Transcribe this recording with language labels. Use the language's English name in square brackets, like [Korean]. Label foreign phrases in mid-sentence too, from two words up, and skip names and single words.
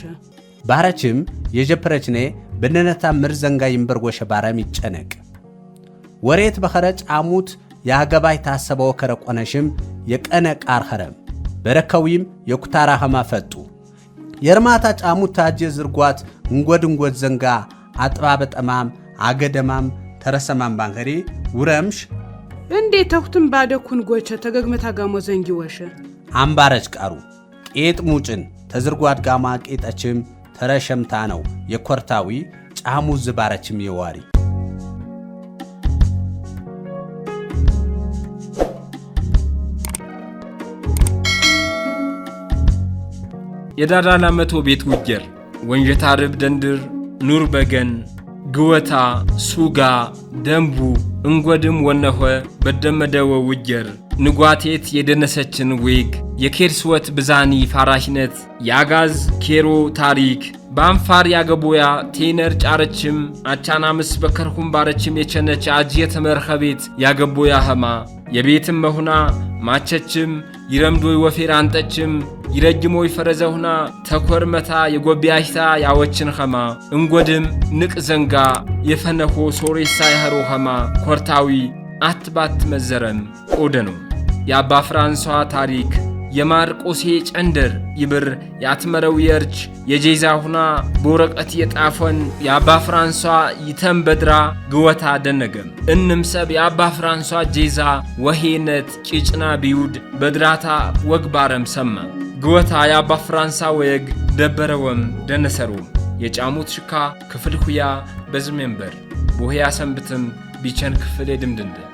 [Sebat Bet Gurage] ባረችም የጀፕረችኔ በነነታ ምርዘንጋ ይንበርጎሸ ባራም ይጨነቅ ወሬት በኸረጭ አሙት ያገባይ ታሰበው ከረቆነሽም የቀነ ቃር ኸረም በረከዊም የኩታራ ኸማፈጡ የርማታ ጫሙት ታጀ ዝርጓት እንጎድ ዘንጋ አጥባበ ጠማም አገደማም ተረሰማም ባንከሪ ውረምሽ እንዴ ተውትም ባደኩን ጎቸ ተገግመታ ጋሞ ዘንጊ ወሸ አምባረች ቃሩ ቄጥ ሙጭን ተዝርጓት ጋማ ቄጠችም ተረሸምታ ነው የኮርታዊ ጫሙት ዝባረችም የዋሪ የዳዳላ መቶ ቤት ውጀር ወንጀታ ርብ ደንድር ኑር በገን ግወታ ሱጋ ደንቡ እንጎድም ወነሆ በደመደወ ውጀር ንጓቴት የደነሰችን ዌግ የኬርስወት ብዛኒ ፋራሽነት ያጋዝ ኬሮ ታሪክ በአንፋር ያገቦያ ቴነር ጫረችም አቻናምስ በከርሁም ባረችም የቸነች አጅየ ተመርኸቤት ያገቦያ ኸማ የቤትም መሁና ማቸችም ይረምዶይ ወፌር አንጠችም ይረጅሞይ ፈረዘሁና ተኮርመታ የጎቢያሽታ ያወችን ኸማ እንጎድም ንቅ ዘንጋ የፈነሆ ሶሬሳ ያህሮ ኸማ ኮርታዊ አትባት መዘረም ኦደኑ የአባ ፍራንሷ ታሪክ የማርቆሴ ጨንደር ይብር ያትመረው የርች የጄዛ ሁና በወረቀት የጣፈን የአባ ፍራንሷ ይተም በድራ ግወታ ደነገም እንም ሰብ የአባ ፍራንሷ ጄዛ ወሄነት ቂጭና ቢውድ በድራታ ወግባረም ሰማ ግወታ የአባ ፍራንሳ ወየግ ደበረወም ደነሰሩም የጫሙት ሽካ ክፍል ሁያ በዝሜንበር ቦሄያ ሰንብትም ቢቸን ክፍል ድምድንደ